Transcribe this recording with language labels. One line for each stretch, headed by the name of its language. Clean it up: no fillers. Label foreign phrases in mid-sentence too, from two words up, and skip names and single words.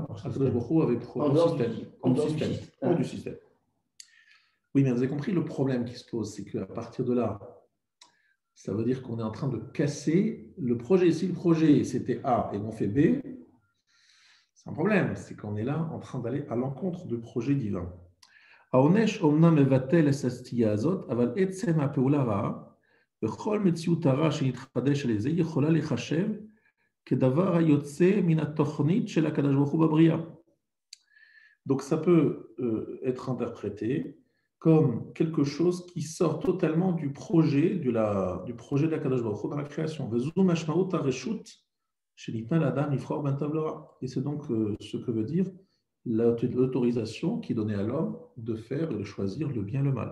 Hebrew: הקדוש ברוך הוא
French: avait hors du système. Oui, mais vous avez compris le problème qui se pose, c'est qu'à partir de là, ça veut dire qu'on est en train de casser le projet. Si le projet c'était A et on fait B, c'est un problème. C'est qu'on est là en train d'aller à l'encontre du projet divin.
Hebrew: העונש אומנם מבטל את הסטייה הזאת, אבל עצם הפעולה רעה, בכל מציאות הרע שנתחדש על זה, יכולה לחשב כדבר היוצא מן התוכנית של הקדוש ברוך הוא בבריאה.
French: Donc ça peut être interprété comme quelque chose qui sort totalement du projet de l'
Hebrew: הקדוש ברוך הוא
French: dans la création. Et c'est donc ce que veut dire l'autorisation qui donnait à l'homme de faire et de choisir le bien et le mal.